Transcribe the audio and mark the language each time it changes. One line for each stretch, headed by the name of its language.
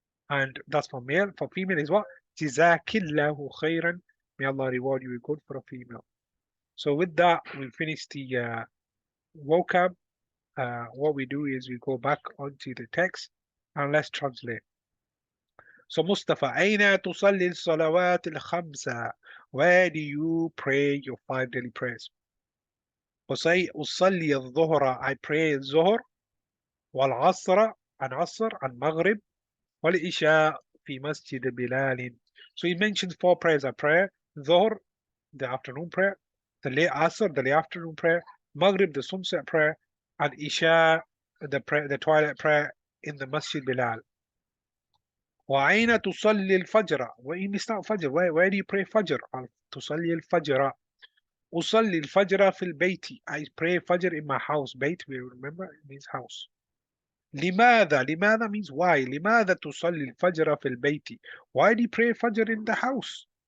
English: And that's for male. For female is what? Jazakillahu khairan. May Allah reward you with good for a female. So with that, we finish the vocab. What we do is we go back onto the text and let's translate.
Arabic: So Mustafa, أين تصلي الصلوات الخمسة?
English: Where do you pray your 5 daily prayers?
Arabic: أصلي الظهر,
English: I pray
Arabic: الظهر, والعصر, and عصر, and maghrib, والعشاء في مسجد بلال.
English: So he mentions 4 prayers. I pray ظهر, the afternoon prayer, the late asr, the late afternoon prayer, maghrib, the sunset prayer, and isha, the twilight prayer in the masjid Bilal.
Arabic: وأين تصلي الفجر?
English: Where you start fajr? Where do you pray fajr?
Arabic: تصلي الفجر. أصلي الفجر في البيت.
English: I pray Fajr in my house. بيت, we remember, it means house. لماذا means why.
Arabic: لماذا تصلي الفجر في البيت?
English: Why do you pray Fajr in the house?